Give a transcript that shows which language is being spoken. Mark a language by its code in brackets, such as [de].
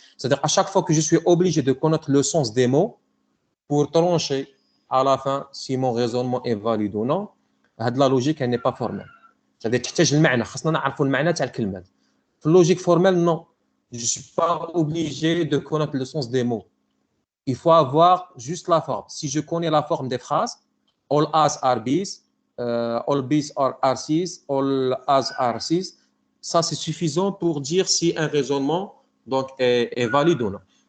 [fr] C'est-à-dire à chaque fois que je suis obligé de connaître le sens des mots pour trancher à la fin si mon raisonnement est valide ou non, la logique elle n'est pas formelle. C'est-à-dire [ar] تحتاج المعنى، خاصنا نعرفوا المعنى تاع الكلمات. في [fr] logique formelle, non. Je ne suis pas obligé de connaître le sens des mots. Il faut avoir juste la forme. Si je connais la forme des phrases, [en] all A's are B's, all B's are C's, [fr] all A's are C's, ça c'est suffisant pour dire si un raisonnement donc, est valide ou non.